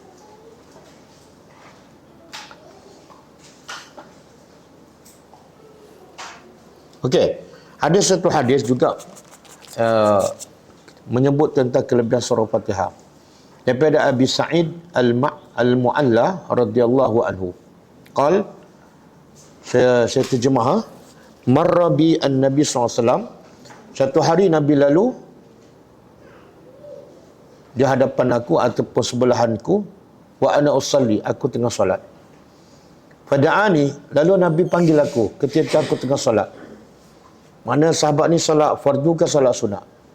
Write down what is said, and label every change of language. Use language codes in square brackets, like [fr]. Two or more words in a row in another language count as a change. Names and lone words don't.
[ms] Okey, ada satu hadis juga menyebut tentang kelebihan surah Fatihah. Daripada Abi Sa'id Al-Mu'alla [ar] رضي الله عنه. [ms] Qal, saya terjemah, [ar] مر بالنبي SAW, [ms] satu hari Nabi lalu di hadapan aku ataupun sebelahanku, [ar] وأنا أصلي, [ms] aku tengah solat. Fada'ani, lalu Nabi panggil aku ketika aku tengah solat. Mana sahabat ni solat fardu ke solat sunat?